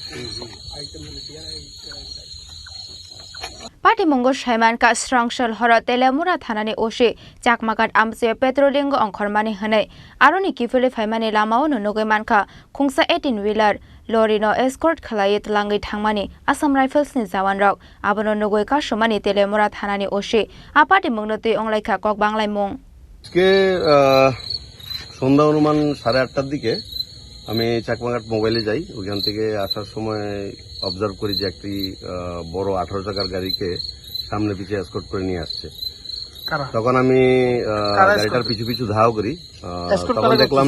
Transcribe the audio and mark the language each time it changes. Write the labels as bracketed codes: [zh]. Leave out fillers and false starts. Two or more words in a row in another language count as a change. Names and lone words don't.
[trp] Party Mungo Shaiman ka Srangsal horo Telemura thanani ushi chakmakat amse petroling go ongkhormani hane aroni kifule phaimani lamao no nogoi manka khungsa 18 [en] wheeler lorry [trp] no escort khalai tlangai thangmani Assam Rifles ni jawan rok abono nogoi ka somani Telemura thanani ushi a party mungnati onglaikha kok banglai mung [bn] আজকে সন্ধ্যা অনুমান 8:30টার দিকে আমি চাকমাঘাট মোবাইলে যাই ওখান থেকে আসার সময় অবজার্ভ করি যে একটি বড় 18 চাকার গাড়িকে সামনে পিছে এসকর্ট করে নিয়ে আসছে তখন আমি গাড়িটার পিছু পিছু ধাও করি তখন দেখলাম